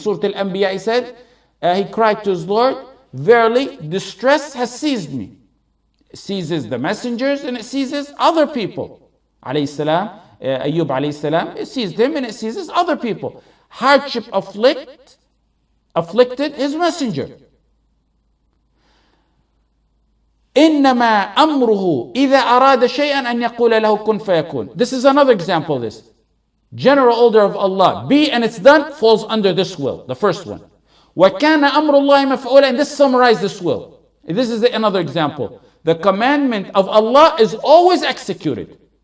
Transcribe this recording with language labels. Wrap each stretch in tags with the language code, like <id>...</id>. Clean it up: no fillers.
<en>Surah Al-Anbiya, he said, he cried to his Lord, verily, distress has seized me. It seizes the messengers and it seizes other people. Alayhi salam, Ayub alayhi salam, it seized him and it seizes other people. Hardship afflicted his messenger.</en> <ar>إنما أمره إذا أراد شيئا أن يقول له كن فيكون.</ar> <en>This is another example of this. General order of Allah, be and it's done, falls under this will, the first one.</en> <ar>وَكَانَ أَمْرُ اللَّهِ مَفْعُولًا.</ar> <en>And this summarizes this will. This is another example. The commandment of Allah is always executed.</en>